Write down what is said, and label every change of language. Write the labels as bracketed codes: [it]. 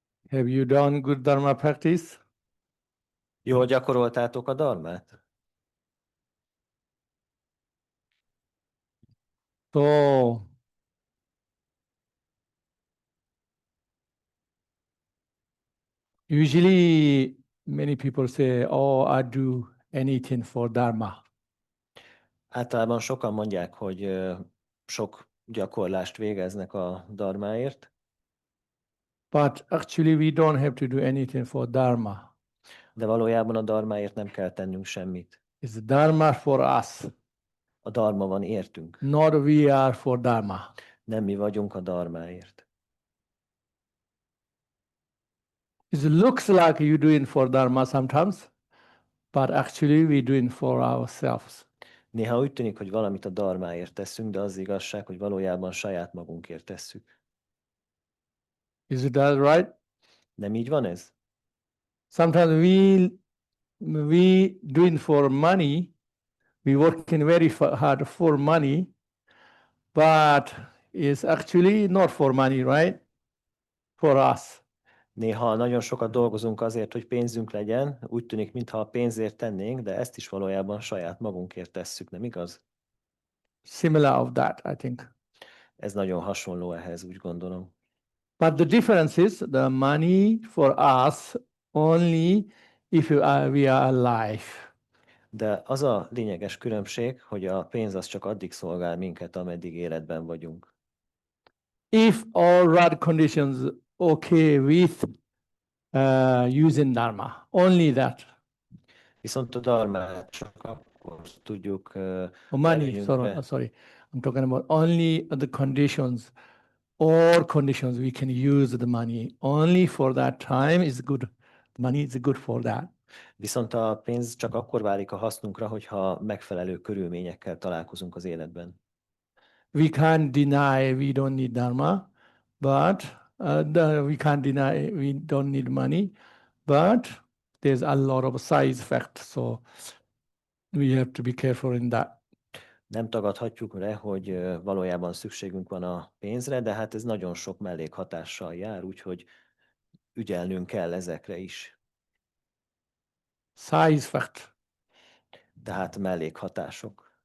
[en] Have you done good Dharma practice? [hu] Jól gyakoroltátok a dharmát? [en] So, usually many people say, oh, I do anything for Dharma. [hu] Általában sokan mondják, hogy sok gyakorlást végeznek a dharmáért, [en] But actually, we don't have to do anything for Dharma. [hu] de valójában a dharmáért nem kell tennünk semmit. [en] It's Dharma for us, [hu] A dharma van értünk. [en] not we are for Dharma. [hu] Nem mi vagyunk a dharmáért. [en] It looks like you doing for Dharma sometimes, but actually we doing for ourselves. [hu] Néha úgy tűnik, hogy valamit a dharmáért teszünk, de az igazság, hogy valójában saját magunkért tesszük. [en] Is that right? [hu] Nem így van ez? [en] Sometimes we doing for money, we working very hard for money, but it's actually not for money, right? For us. [hu] Néha nagyon sokat dolgozunk azért, hogy pénzünk legyen, úgy tűnik, mintha a pénzért tennénk, de ezt is valójában saját magunkért tesszük, nem igaz? [en] Similar of that, I think. [hu] Ez nagyon hasonló ehhez, úgy gondolom. [en] But the difference is the money for us only if we are alive. [hu] De az a lényeges különbség, hogy a pénz az csak addig szolgál minket, ameddig életben vagyunk. [en] If all right conditions okay with using Dharma, only that. [hu] Viszont a dharmát csak akkor tudjuk [en] Money, sorry. I'm talking about only the conditions. All conditions we can use the money. Only for that time is good. Money is good for that. [hu] Viszont a pénz csak akkor válik a hasznunkra, hogyha megfelelő körülményekkel találkozunk az életben. [en] We can't deny we don't need Dharma, but we can't deny we don't need money, but there's a lot of side effects, so we have to be careful in that. [hu] Nem tagadhatjuk le, hogy valójában szükségünk van a pénzre, de hát ez nagyon sok mellékhatással jár, úgyhogy ügyelnünk kell ezekre is. [en] Side effect. [hu] Tehát mellékhatások.